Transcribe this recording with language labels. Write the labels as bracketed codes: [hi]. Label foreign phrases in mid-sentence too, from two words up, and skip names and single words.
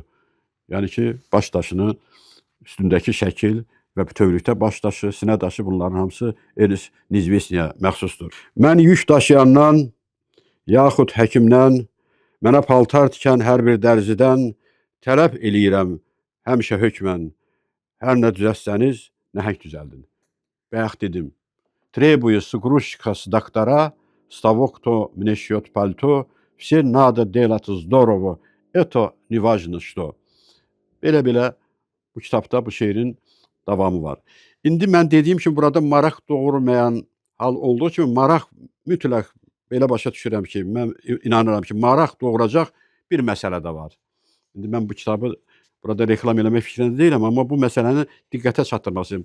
[az] Yəni ki, baş daşını üstündəki şəkil və bütövlükdə baş daşı, sinə daşı bunların hamısı Ernest Nezvesniyə məxsusdur. Mən yük daşıyandan, yaxud həkimdən, mənə paltar tikən hər bir dərzidən tələb eləyirəm həmişə hökmən. Hər nə düzəltsəniz, nəhəng düzəldin. Bayaq dedim. [ru] Требую грузчика с доктора, с того, кто мне шьет пальто. Все надо делать здорово. Это не важно что. [az] Belə-belə bu kitabda bu şeirin davamı var. İndi mən dediyim kimi burada maraq doğurmayan hal olduğu kimi maraq mütləq belə başa düşürəm ki, mən inanıram ki, maraq doğuracaq bir məsələ də var. İndi mən bu kitabı burada reklam eləmək fikrində deyiləm, amma bu məsələni diqqətə çatdırmaq istəyirəm.